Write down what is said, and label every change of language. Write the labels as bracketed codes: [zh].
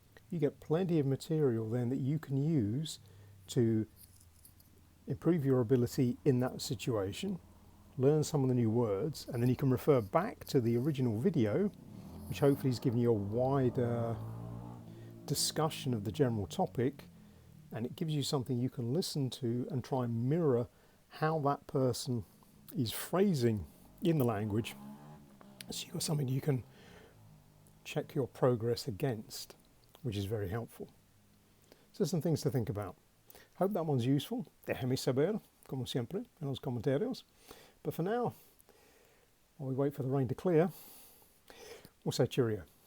[en] You get plenty of material then that you can use to improve your ability in that situation, learn some of the new words, and then you can refer back to the original video, which hopefully is giving you a wider discussion of the general topic, and it gives you something you can listen to and try and mirror how that person is phrasing in the language. So you've got something you can check your progress against, which is very helpful. So some things to think about. Hope that one's useful. [es] Déjame saber, como siempre, en los comentarios. [en] But for now, while we wait for the rain to clear, we'll say cheerio.